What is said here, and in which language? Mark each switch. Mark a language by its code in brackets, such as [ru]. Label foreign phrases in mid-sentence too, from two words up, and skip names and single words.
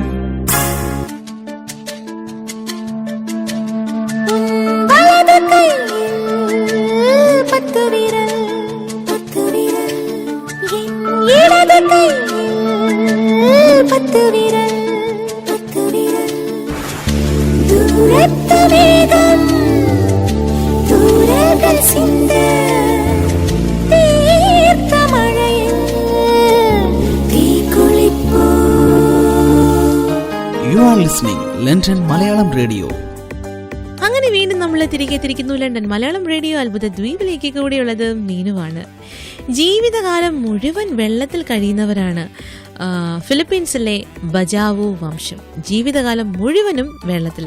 [ta] வலது கையில் 10 விரல் என் இடது கையில் 10 விரல் தூரத்து வேகம் தூரங்கள் சிந்த தீர்த்த மழையில் தீக்குளிப்போ. [en] You are listening London Malayalam Radio. [ml] അങ്ങനെ വീണ്ടും നമ്മൾ തിരികെ തിരിക്കുന്നു ലണ്ടൻ മലയാളം റേഡിയോ അത്ഭുത ദ്വീപിലേക്ക് കൂടിയുള്ളത് മീനുവാണ്. ജീവിതകാലം മുഴുവൻ വെള്ളത്തിൽ കഴിയുന്നവരാണ് ഫിലിപ്പീൻസിലെ ബജാവോ വംശം. ജീവിതകാലം മുഴുവനും വെള്ളത്തിൽ.